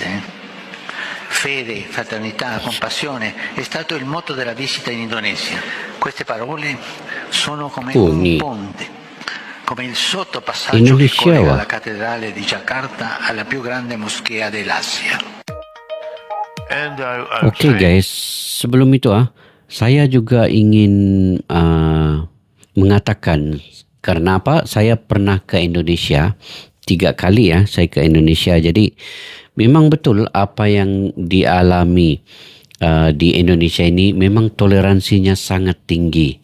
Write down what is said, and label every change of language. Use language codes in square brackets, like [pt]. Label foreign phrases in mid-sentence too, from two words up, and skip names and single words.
[it] Fede, fraternità, compassione è stato il motto della visita in Indonesia. Queste parole sono come un ponte. Come il sottopassaggio che collega la cattedrale di Jakarta alla più grande moschea dell'Asia. [id] Oke guys, sebelum itu saya juga ingin mengatakan karena apa? Saya pernah ke Indonesia 3 kali saya ke Indonesia. Jadi memang betul apa yang dialami di Indonesia ini memang toleransinya sangat tinggi.